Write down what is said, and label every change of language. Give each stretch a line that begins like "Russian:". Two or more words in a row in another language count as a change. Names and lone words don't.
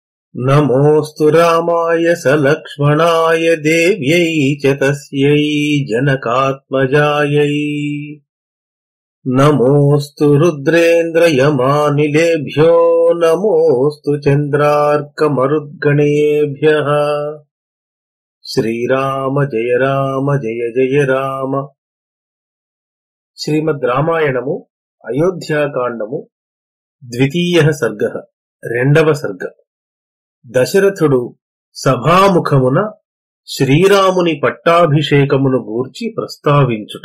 Sanskrit: नमोऽस्तु रामाय सलक्ष्मणाय देव्यै च तस्यै जनकात्मजायै। नमोऽस्तु रुद्रेन्द्रयमानिलेभ्यो नमोऽस्तु चन्द्रार्कमरुद्गणेभ्यः। श्रीराम जय जय राम।
Telugu: శ్రీమద్ రామాయణము అయోధ్యాకాండము ద్వితీయ సర్గ రెండవ సర్గ. దశరథుడు సభాముఖమున శ్రీరాముని పట్టాభిషేకమును గూర్చి ప్రస్తావించుట.